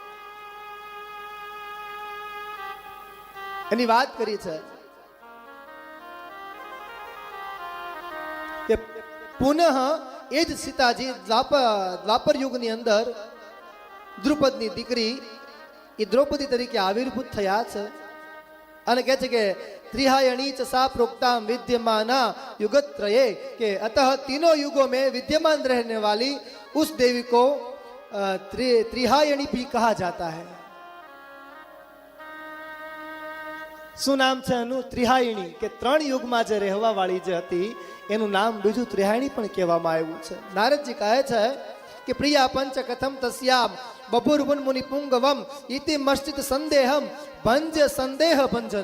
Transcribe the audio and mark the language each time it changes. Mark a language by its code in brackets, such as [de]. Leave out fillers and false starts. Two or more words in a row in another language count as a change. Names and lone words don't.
[gu] એની વાત કરી છે કે પુનઃ એ જ સીતાજી દ્વાપર યુગની અંદર દ્રુપદની દીકરી એ દ્રૌપદી તરીકે આવિર્ભૂત થયા છે અને કહે છે કે [sa] त्रिहायणी च सा प्रोक्ता विद्यमाना युगत्रये [hi] के अतः तीनों युगों में विद्यमान रहने वाली उस देवी को त्रिहायणी भी कहा जाता है. [gu] શું નામ છે એનું? ત્રિહાયણી, કે 3 યુગમાં જે રહેવા વાળી જે હતી એનું નામ બીજું ત્રિહાયણી પણ કહેવામાં આવ્યું છે. નારદજી કહે છે કે [sa] प्रिया पंच कथम तस्याम बभुर्वन मुनि पुंगवम इति मश्चित संदेहम भंज संदेह भंजन.